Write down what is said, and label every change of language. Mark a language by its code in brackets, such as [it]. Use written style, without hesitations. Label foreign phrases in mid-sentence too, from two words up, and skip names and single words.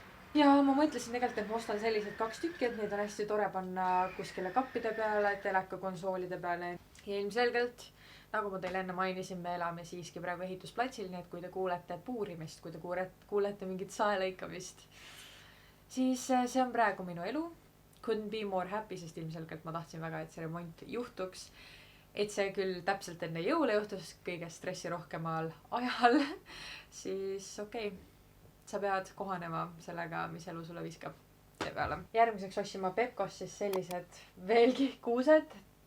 [et] Ja ma mõtlesin tegelikult, et ma ostan sellised 2 tükki, et neid on hästi tore panna kuskile kappide peale, telekakonsoolide peale. Ja ilmselgelt, nagu ma teile enne mainisin, me elame siiski praegu ehitusplatsil, nii et kui te kuulete puurimist, kui te kuulete mingit saelõikamist, siis see on praegu minu elu. [en] Couldn't be more happy, [et] sest ilmselgelt ma tahtsin väga, et see remont juhtuks. Et see küll täpselt enne jõule juhtus, kõige stressirohkemal ajal, siis okei, sa pead kohanema sellega, mis elu sulle viskab tee peale. Järgmiseks ostsime Pepkos siis sellised veelgi kuused.